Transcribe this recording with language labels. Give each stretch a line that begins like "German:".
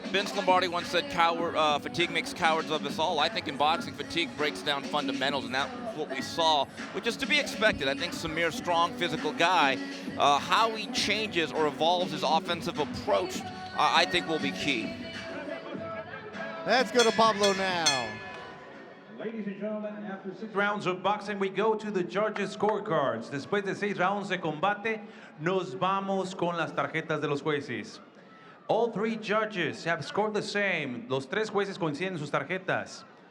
English: Vince Lombardi once said, fatigue makes cowards of us all. I think in boxing, fatigue breaks down fundamentals, and that's what we saw, which is to be expected. I think Samir's a strong, physical guy. How he changes or evolves his offensive approach, I think will be key. Let's go to Pablo now. Ladies and gentlemen, after 6 rounds of boxing, we go to the judges' scorecards.
Spanish: Después de 6 rounds de combate, nos vamos con las tarjetas de los jueces.
English: All 3 judges have scored the same.
Spanish: Los 3 jueces coinciden en sus tarjetas.